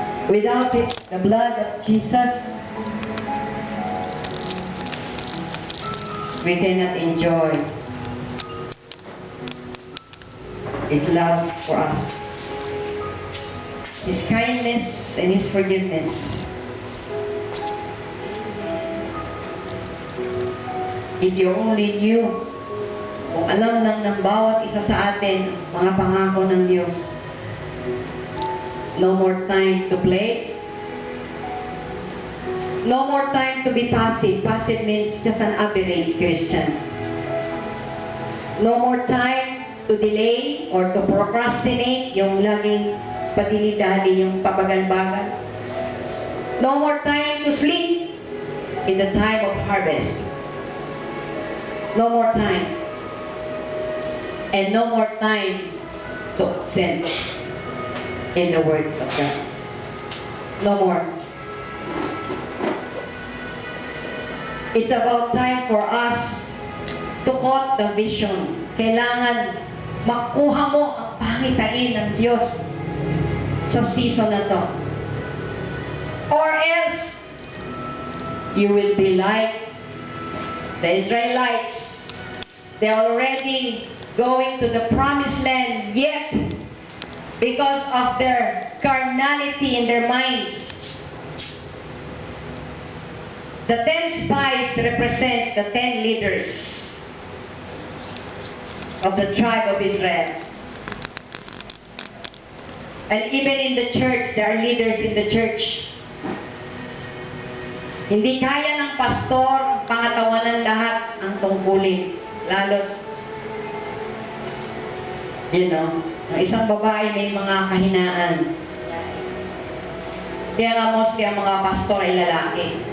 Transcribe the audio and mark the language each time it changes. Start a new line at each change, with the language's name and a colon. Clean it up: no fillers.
English: Without the blood of Jesus, we cannot enjoy His love for us. His kindness and His forgiveness. If you only knew,
Filipino: kung alam lang ng bawat isa sa atin, mga pangako ng Diyos.
English: No more time to play. No more time to be passive. Passive means just an average Christian. No more time to delay or to procrastinate,
Filipino: yung laging padili-dali, yung pabagal-bagal.
English: No more time to sleep in the time of harvest. No more time. And no more time to sin in the words of God. No more. It's about time for us to caught the vision.
Filipino: Kailangan makuha mo ang pangitain ng Diyos sa season na to.
English: Or else, you will be like the Israelites. They're already going to the promised land, yet, because of their carnality in their minds, the 10 spies represent the 10 leaders of the tribe of Israel. And even in the church, there are leaders in the church.
Filipino: Hindi kaya ng pastor, pangatawanan lahat ang tungkulin. Lalo, ang isang babae may mga kahinaan. Kaya nga mostly ang mga pastor ay lalaki.